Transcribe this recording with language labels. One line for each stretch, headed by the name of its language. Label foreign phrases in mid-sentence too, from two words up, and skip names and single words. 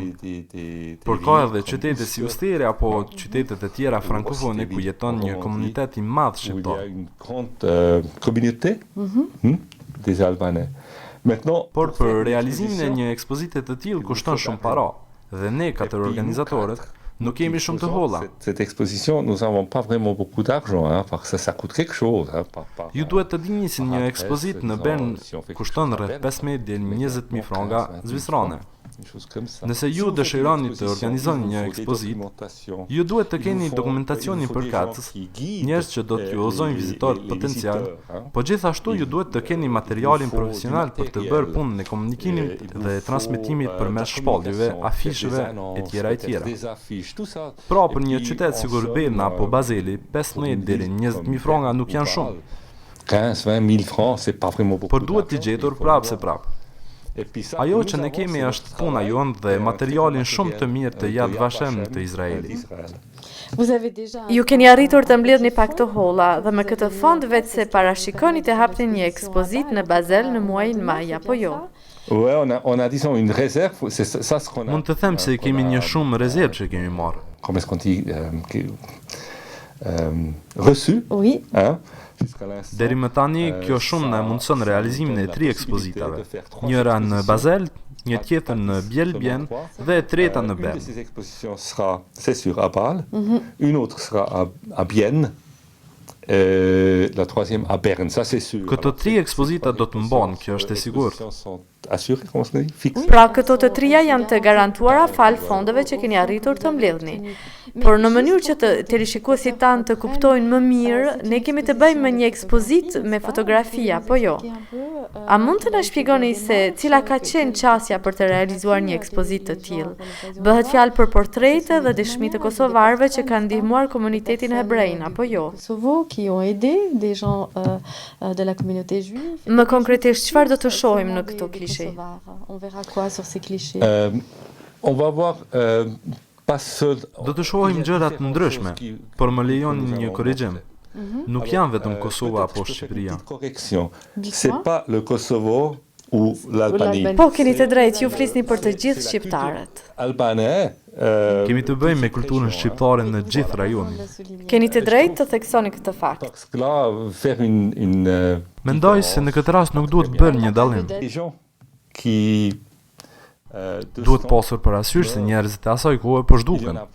Albanian: Por ka edhe qytete si Ustere apo qytetet e tjera frankofone ku jeton një komunitet i madh shqiptar. Por për realizimin e një ekspozite të tillë kushton shumë para. Dhe ne, 4 organizatorët, nuk kemi shumë të holla.
French: Cette exposition, nous n'avons pas vraiment beaucoup d'argent, parce que ça coûte quelque chose.
Albanian: Ju duhet të dini se një ekspozitë në Bern kushton rreth 15 deri 20.000 franga zvicerane. Nëse ju dëshironi të organizoni një ekspozitë, ju duhet të keni dokumentacionin përkatës, njerëz që do t'ju udhëzojnë vizitorët potencial, po gjithashtu ju duhet të keni materialin profesional për të bërë punën e komunikimit dhe transmetimit përmes shpalljeve, afisheve e tjera. Pra për një qytet sikur Berna apo Baseli, 15 deri 20.000 franga nuk janë shumë.
French: 15-20.000 francs, c'est pas vraiment beaucoup.
Albanian: Por duhet t'i gjetur prapë se prapë. Ajo që ne kemi është puna jonë dhe materialin shumë të mirë të Yad Vashem të Izraelit. Ju keni arritur të mbledhni pak të holla dhe me këtë fond vetë se parashikoni të hapni një ekspozitë në Basel në muajin maj apo jo?
French: On a disons une réserve, c'est ça ce qu'on a.
Albanian: Mund të them se kemi një shumë rezervë që kemi marrë.
French: Comment est-ce qu'on dit reçu? Oui.
Albanian: Deri më tani, kjo shumë na mundson realizimin e 3 ekspozitave. Njëra në Basel, një tjetër në Biel-Bien dhe e treta në Bern.
French: Cette exposition sera, c'est sûr, à Bâle. Une autre sera à Bienne. La troisième à Bern, ça c'est sûr.
Albanian: Këto 3 ekspozita do të mbahen, kjo është e sigurt. Pra këto të 3 janë të garantuara fal fondeve që keni arritur të mbledhni. Por në mënyrë që të rishikuesit tanë të kuptojnë më mirë, ne kemi të bëjmë me një ekspozitë me fotografia, po jo. A mund të na shpjegoni se cila ka qenë qasja për të realizuar një ekspozitë të tillë? Bëhet fjalë për portrete dhe dëshmi të kosovarëve që kanë ndihmuar komunitetin hebrejn, apo jo? Më konkretisht, çfarë do të shohim në këto klishe?
French: On va voir
Albanian: do të shohim gjëra të ndryshme, por më lejoni një korrigjim. Nuk janë vetëm Kosova apo Shqipëria.
French: C'est pas le Kosovo ou l'Albanie.
Albanian: Po, keni të drejtë, ju flisni për të gjithë shqiptarët. Kemi të bëjmë me kulturën shqiptare në gjithë rajonin. Keni të drejtë të theksoni këtë fakt. Mendoj se në këtë rast nuk duhet bërë një dallim. Duhet pasur parasysh se njerëzit e asaj kohe po zhduken.